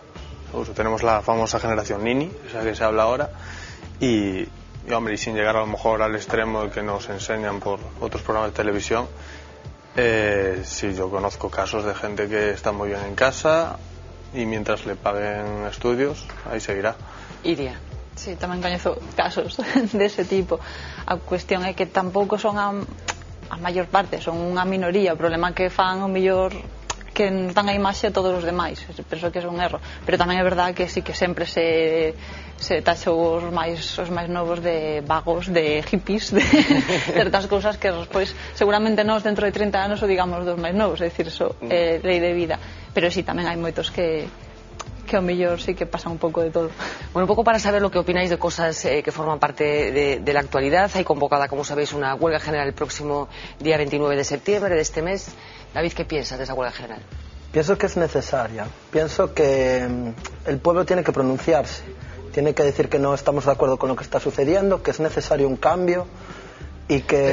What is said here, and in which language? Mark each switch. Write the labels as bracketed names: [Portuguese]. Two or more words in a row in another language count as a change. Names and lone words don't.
[Spanish] Tenemos la famosa generación Nini, esa que se habla ahora, y hombre, y sin llegar a lo mejor al extremo de que nos enseñan por otros programas de televisión, sí, yo conozco casos de gente que está muy bien en casa y mientras le paguen estudios, ahí seguirá. Iria. [Galician] Sí, tamén coñezo casos dese tipo. A cuestión é que tampouco son a maior parte, son unha minoría. O problema que fan o mellor que nos dan a imaxe a todos os demais. Penso que é un erro, pero tamén é verdade que sí que sempre se taxou os máis novos de vagos, de hippies, de certas cousas que despois seguramente nós dentro de 30 anos o digamos dos máis novos, é dicir, eso é lei de vida, pero sí, tamén hai moitos que ao mellor sí que pasan un pouco de todo. [Spanish] Bueno, un pouco para saber lo que opináis de cosas que forman parte de la actualidad. Hay convocada, como sabéis, una huelga general el próximo día 29 de septiembre de este mes. David, ¿qué piensas de esa huelga general? Pienso que es necesaria. Pienso que el pueblo tiene que pronunciarse. Tiene que decir que no estamos de acuerdo con lo que está sucediendo, que es necesario un cambio y que...